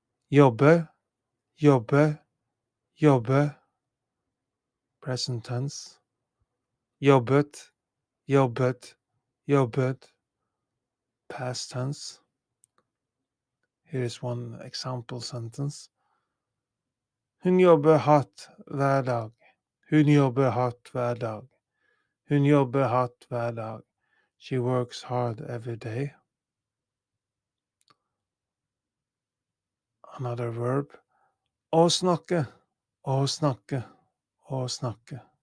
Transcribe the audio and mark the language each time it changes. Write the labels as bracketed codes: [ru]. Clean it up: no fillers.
[no] Jobbe, jobbe, jobbe, [en] present tense. [no] Jobbet, jobbet, jobbet, [en] past tense. Here is one example sentence. [no] Hun jobber hardt hver dag. Hun jobber hardt hver dag. Hun jobber hardt hver dag. [en] She works hard every day. Another verb. [no] Å snakke, å snakke, å snakke.